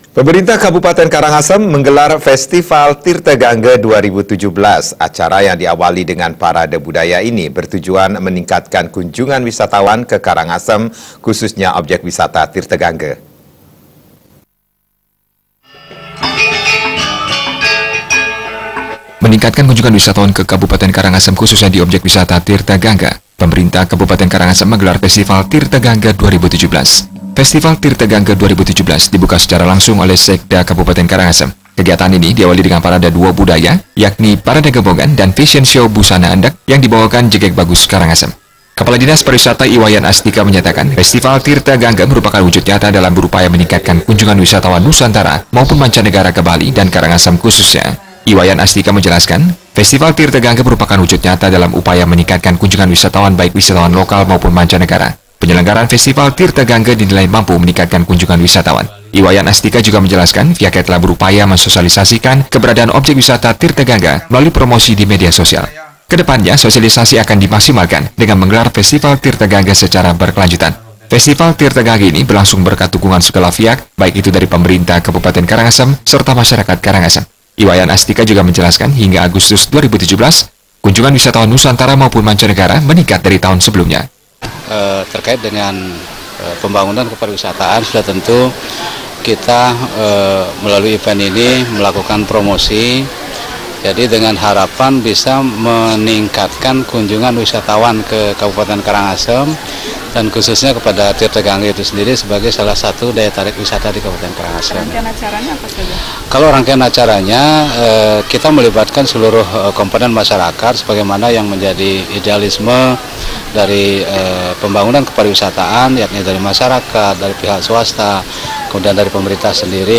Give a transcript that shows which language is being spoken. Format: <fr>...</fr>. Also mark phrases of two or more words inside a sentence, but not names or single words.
<id>Pemerintah Kabupaten Karangasem menggelar Festival Tirta Gangga 2017. Acara yang diawali dengan parade budaya ini bertujuan meningkatkan kunjungan wisatawan ke Karangasem, khususnya objek wisata Tirta Gangga. Meningkatkan kunjungan wisatawan ke Kabupaten Karangasem khususnya di objek wisata Tirta Gangga, pemerintah Kabupaten Karangasem menggelar Festival Tirta Gangga 2017. Festival Tirta Gangga 2017 dibuka secara langsung oleh Sekda Kabupaten Karangasem. Kegiatan ini diawali dengan parade dua budaya, yakni Parade Gembongan dan Fashion Show Busana Endak yang dibawakan Jegek Bagus Karangasem. Kepala Dinas Pariwisata Iwayan Astika menyatakan, Festival Tirta Gangga merupakan wujud nyata dalam berupaya meningkatkan kunjungan wisatawan Nusantara maupun mancanegara ke Bali dan Karangasem khususnya. Iwayan Astika menjelaskan, Festival Tirta Gangga merupakan wujud nyata dalam upaya meningkatkan kunjungan wisatawan baik wisatawan lokal maupun mancanegara. Penyelenggaraan Festival Tirta Gangga dinilai mampu meningkatkan kunjungan wisatawan. Iwayan Astika juga menjelaskan, pihaknya telah berupaya mensosialisasikan keberadaan objek wisata Tirta Gangga melalui promosi di media sosial. Kedepannya, sosialisasi akan dimaksimalkan dengan menggelar Festival Tirta Gangga secara berkelanjutan. Festival Tirta Gangga ini berlangsung berkat dukungan segala pihak, baik itu dari pemerintah Kabupaten Karangasem serta masyarakat Karangasem. Iwayan Astika juga menjelaskan, hingga Agustus 2017, kunjungan wisatawan Nusantara maupun mancanegara meningkat dari tahun sebelumnya. Terkait dengan pembangunan kepariwisataan, sudah tentu kita melalui event ini melakukan promosi, jadi dengan harapan bisa meningkatkan kunjungan wisatawan ke Kabupaten Karangasem dan khususnya kepada Tirta Gangga itu sendiri sebagai salah satu daya tarik wisata di Kabupaten Karangasem. Rangkaian acaranya apa saja? Kalau rangkaian acaranya kita melibatkan seluruh komponen masyarakat sebagaimana yang menjadi idealisme dari pembangunan kepariwisataan, yakni dari masyarakat, dari pihak swasta, kemudian dari pemerintah sendiri.</id>